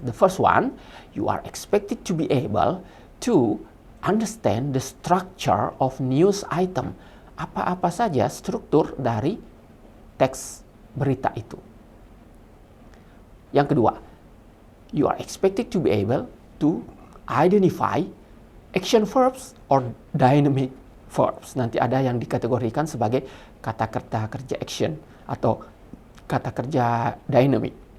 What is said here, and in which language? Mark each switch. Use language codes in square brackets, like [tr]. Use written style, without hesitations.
[en] The first one, you are expected to be able to understand the structure of news item. [id] Apa-apa saja struktur dari teks berita itu. Yang kedua, [en] you are expected to be able to identify action verbs or dynamic verbs. [id] Nanti ada yang dikategorikan sebagai kata-kata kerja action atau kata kerja dynamic.